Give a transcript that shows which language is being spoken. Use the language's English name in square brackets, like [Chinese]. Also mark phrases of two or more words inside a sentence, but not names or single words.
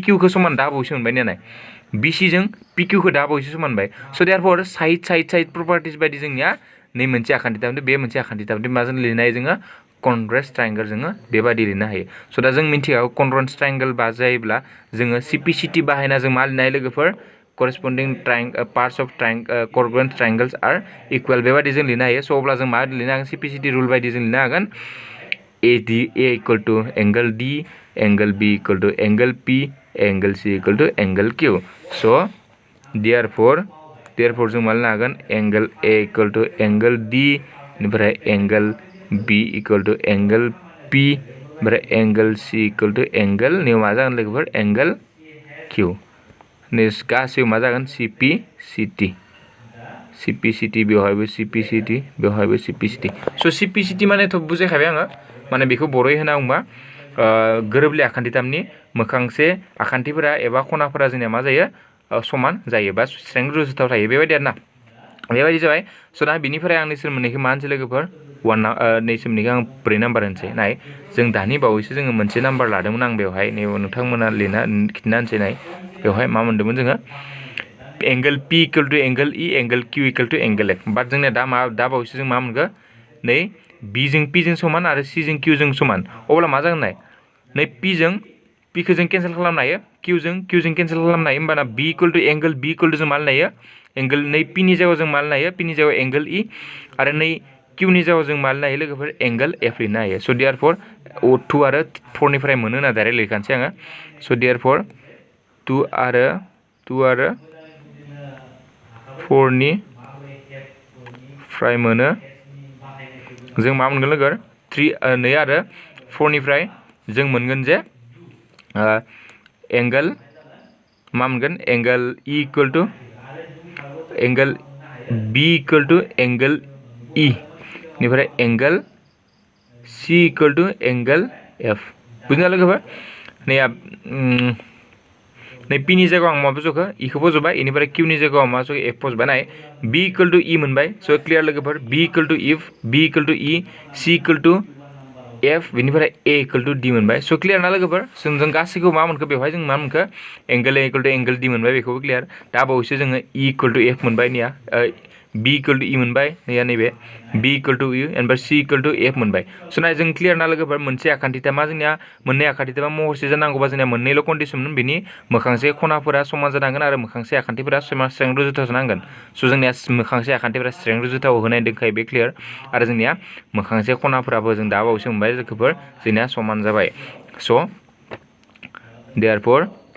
[Bodo] खौ समान दा बावैसो मोनबाय नाय BC जों PQ खौ दा बावैसो समान मोनबाय स' देयारफर [English] side properties [Bodo] बायदि जोंनिया नै मोनसे आखान्थि थाबदों बे मोनसे आखान्थि थाबदों माजों लिरनो हायो जोङो [English] congruence triangle [Bodo] जोङो बेबायदि लिरनो हायो स' दा जों मिन्थिखागौ [English] congruence triangle [Bodo] बा जायोब्ला जोङो CPCT बाहायना जों मा लिरनो हायो लोगोफोर [English] corresponding parts of congruent triangles are equal [Bodo] बेबायदि जों लिरनो हायो स' अब्ला जों मा लिरनो हागोन CPCT रुल बायदि जों लिरनो हागोन [English] A equal to angle D angle B equal to angle P angle C equal to angle Q so therefore [Bodo] जों मा लिरनो हागोन [English] angle A equal to angle D ओमफ्राय angle B equal to angle P ओमफ्राय angle C equal to angle [Bodo] नैयाव मा जागोन लोगोफोर [English] angle Q [Bodo] नै गासैयाव मा जागोन CPCT बेवहायबो CPCT बेवहायबो CPCT स' CPCT मानेथ' बुजायखाबाय आङो माने बेखौ बर'यै होना बुंबा गोरोबलि आखान्थिथामनि मोखांसे आखान्थिफोरा एबा खनाफोरा जोंनिया मा जायो समान जायो बा स्रें रुजुथाव थायो बेबायदि आरोना बेबायदि जाबाय स' दा बिनिफ्राय आं नैसोर मोननैखौ मा होनसै लोगोफोर नैसोर मोननैखौ आं 4 नाम्बार होनसै नाय जों दानि बावैसो जोङो मोनसे नाम्बार लादोंमोन आं बेवहाय नोंथांमोना लिरना खिन्थाना होनसै नाय बेवहाय मा मोन्दोंमोन जोङो [English] angle P equal to angle E angle Q equal to angle F [Bodo] बाट जोंनिया दा बावैसो जों मा मोनगो नै B जों P जों समान आरो C जों Q जों समान अब्ला मा जागोन नाय नै P जों p खौ जों केन्सेल खालामनो हायो q जों केन्सेल खालामनो हायो होमबाना [English] b equal to angle b equal to [Bodo] जों मा लानो हायो एंगल नै p नि जायगायाव जों मा लानो हायो p नि जायगायाव [English] angle e [Bodo] आरो नै q नि जायगायाव जों मा लानो हायो लोगोफोर [English] angle f [Bodo] लिरनो हायो स' देयारफोर 2 आरो 4 निफ्राय मोनो होनना डाइरेक्ट लिरखानोसै आङो स' देयारफोर 2 आरो 4 नि फ्राय मोनो जों मा मोनगोन लोगो 3 2 आरो 4 निफ्राय जों मोनगोन जे एंगल मा मोनगोन [English] angle e equal to angle b equal to angle e [Bodo] निफ्राय [English] angle c equal to angle f [Bodo] बुझिना लोगोफोर नै नै p नि जायगायाव आं मा बज'खो e खौ बज'बाय इनिफ्राय q नि जायगायाव मा बज'खो f बज'बाय नाय [English] b equal to e [Bodo] मोनबाय स' क्लियार लोगोफोर [English] b equal to b equal to e c equal to f [Bodo] बेनिफ्राय a [English] equal to d [Bodo] मोनबाय स' क्लियार ना लोगोफोर जों गासैखौबो मा मोनखो बेवहाय जों मा मोनखो [English] angle a equal to angle d [Bodo] मोनबाय बेखौबो क्लियार दा बावैसो जोङो [English] e equal to f [Bodo] मोनबाय निया [English] b equal to e [Bodo] मोनबाय नैया नैबे [English] b equal to e [Bodo] एनिफ्राय [English] c equal to f [Bodo] मोनबाय स' नाय जों क्लियार ना लोगोफोर मोनसे आखान्थिया मा जोंनिया मोननै आखान्थिया महरसे जानांगौबा जोंनिया मोननैल' कन्डिसन बिनि मोखांसे खनाफोरा समान जानांगोन आरो मोखांसे आखान्थिफोरा स्रें रुजुथाव जानांगोन स' जोंनिया मोखांसे आखान्थिफोरा स्रें रुजुथाव होनाय दंखायो बे क्लियार आरो जोंनिया मोखांसे खनाफोराबो जों दा बावैसो मोनबाय लोगोफोर जोंनिया समान जाबाय स' देयारफोर